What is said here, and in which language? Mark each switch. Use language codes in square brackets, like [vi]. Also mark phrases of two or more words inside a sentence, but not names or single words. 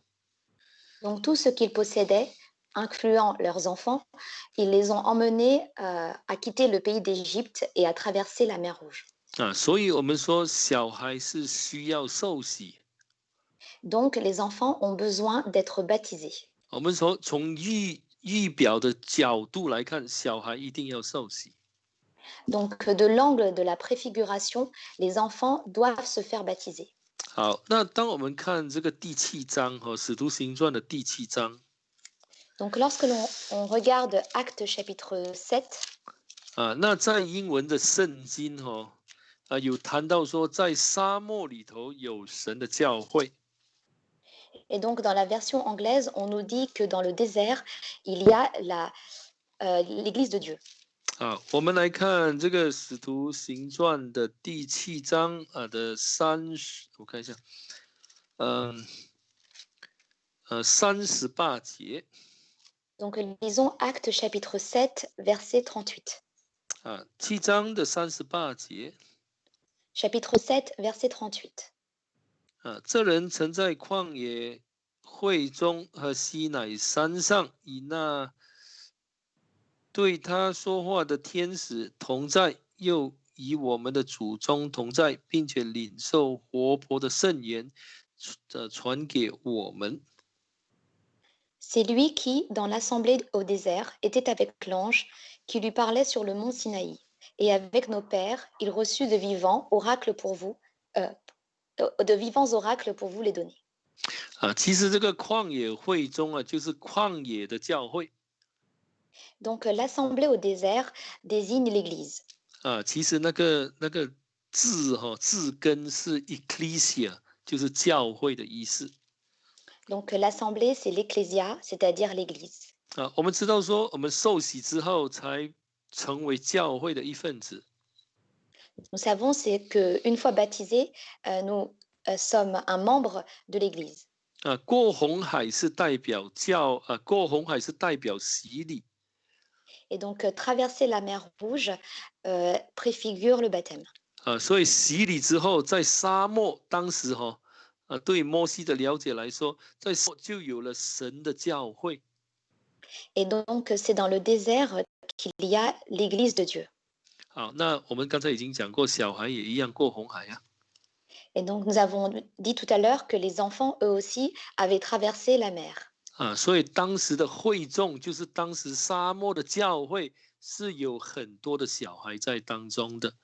[fr] Donc, tout ce qu'ils possédaient, incluant leurs enfants, ils les ont emmenés à quitter le pays d'Égypte et à traverser la mer Rouge. [zh] 所以我们说小孩是需要受洗。 [fr] Donc, les enfants ont besoin d'être baptisés. [zh] 我们说从仪表的角度来看，小孩一定要受洗。 [fr] Donc, de l'angle de la préfiguration, les enfants doivent se faire baptiser. [zh] 好，那当我们看这个第7章使徒行传的第7章。 [fr] Donc, lorsque on regarde Actes chapitre 7, [zh] 那在英文的圣经有谈到说，在沙漠里头有神的教会。 [fr] Et donc, dans la version anglaise, on nous dit que dans le désert, il y a l'Église de Dieu. [zh] 我们来看这个使徒行传的第7章的我看一下，38节。 [fr] Donc, lisons Actes chapitre 7, verset 38. [zh] 7 章的38节。 [fr] Chapitre 7, verset 38. [zh] 这人曾在旷野会中和西乃山上，以那对他说话的天使同在，又与我们的祖宗同在，并且领受活泼的圣言，传给我们。 [fr] C'est lui qui, dans l'assemblée au désert, était avec l'ange qui lui parlait sur le mont Sinaï. Et avec nos pères, il reçut de vivants oracles pour vous les donner. [zh] 其实这个旷野会中就是旷野的教会。 [fr] Donc, l'assemblée au désert désigne l'Église. [zh] 其实那个字根是 ecclesia， 就是教会的意思。 [fr] Donc, l'assemblée, c'est l'ecclésia, c'est-à-dire l'Église. [zh] 我们知道说，我们受洗之后才成为教会的一份子。 [fr] Nous savons, c'est qu'une fois baptisés, nous sommes un membre de l'Église. [zh] 过红海是代表过红海是代表洗礼。 [fr] Et donc, traverser la mer Rouge préfigure le baptême. [zh] 所以洗礼之后，在沙漠当时对摩西的了解来说，在沙漠就有了神的教会。 [fr] Et donc, c'est dans le désert qu'il y a l'Église de Dieu. [zh] 好，那我们刚才已经讲过，小孩也一样过红海啊。 [fr] Et donc, nous avons dit tout à l'heure que les enfants, eux aussi, avaient traversé la mer. [zh] 所以当时的会众，就是当时沙漠的教会，是有很多的小孩在当中的。